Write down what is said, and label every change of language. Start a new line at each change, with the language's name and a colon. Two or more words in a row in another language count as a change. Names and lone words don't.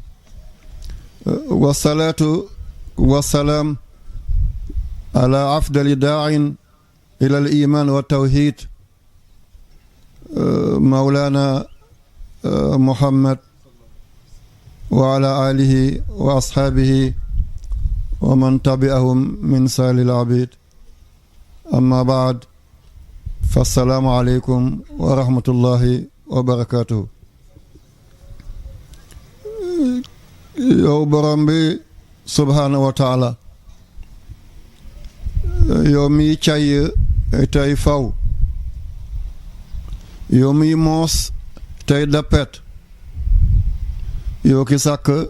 Arabic: والصلاة والسلام على أفضل داع إلى الإيمان والتوحيد مولانا محمد وعلى آله وأصحابه ومن تبعهم من سائر العبيد أما بعد فالسلام عليكم ورحمة الله وبركاته
Wolof: yow borom bi
Arabic: سبحانه وتعالى
Wolof: yow mi cay tey faw yow mi moos tey dappet yow ki sàkk